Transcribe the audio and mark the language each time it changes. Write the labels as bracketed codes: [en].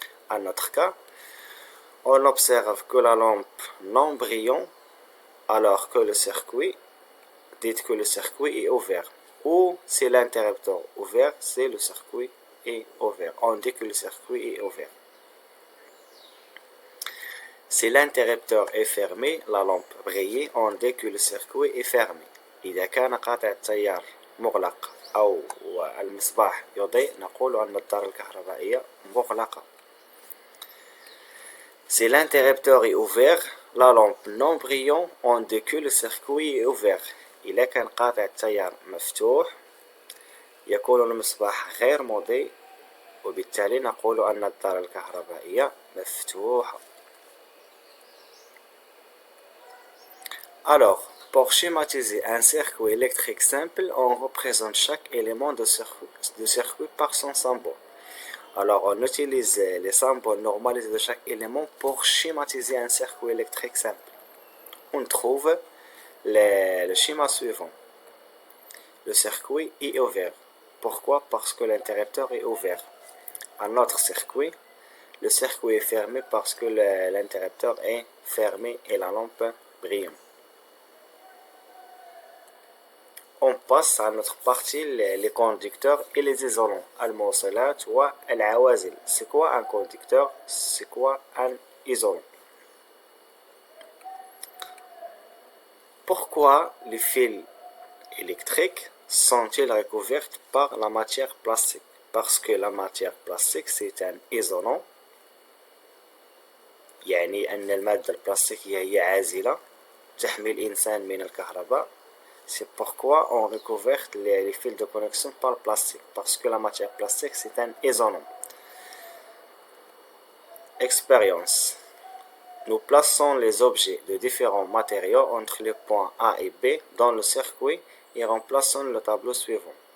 [fr] En notre cas, on observe que la lampe non brillante, alors que le circuit, dites que le circuit est ouvert. Ou si l'interrupteur est ouvert, c'est le circuit est ouvert. On dit que le circuit est ouvert. Si l'interrupteur est fermé, la lampe brille, on dit que le circuit est fermé. [ar] إذا كان قاطع التيار مغلق أو المصباح يضيء نقول أن الدار الكهربائية مغلقة. [fr] Si l'interrupteur est ouvert, la lampe non brillante, on dit que le circuit est ouvert. [ar] إذا كان قاطع التيار مفتوح يكون المصباح غير مضيء وبالتالي نقول أن الدار الكهربائية مفتوحة. [fr] Alors, pour schématiser un circuit électrique simple, on représente chaque élément de circuit par son symbole. Alors, on utilise les symboles normalisés de chaque élément pour schématiser un circuit électrique simple. On trouve le schéma suivant. Le circuit est ouvert. Pourquoi? Parce que l'interrupteur est ouvert. Un autre circuit, le circuit est fermé parce que l'interrupteur est fermé et la lampe brille. On passe à notre partie, les conducteurs et les isolants. [ar] Al-Mawsalat wa al-Awazil. [fr] C'est quoi un conducteur? C'est quoi un isolant? Pourquoi les fils électriques sont-ils recouverts par la matière plastique? Parce que la matière plastique c'est un isolant. [ar] يعني أن المادة البلاستيكية هي عازلة تحمي الإنسان من الكهرباء. [fr] C'est pourquoi on recouvre les fils de connexion par le plastique. Parce que la matière plastique c'est un isolant. Expérience. Nous plaçons les objets de différents matériaux entre les points A et B dans le circuit et remplaçons le tableau suivant.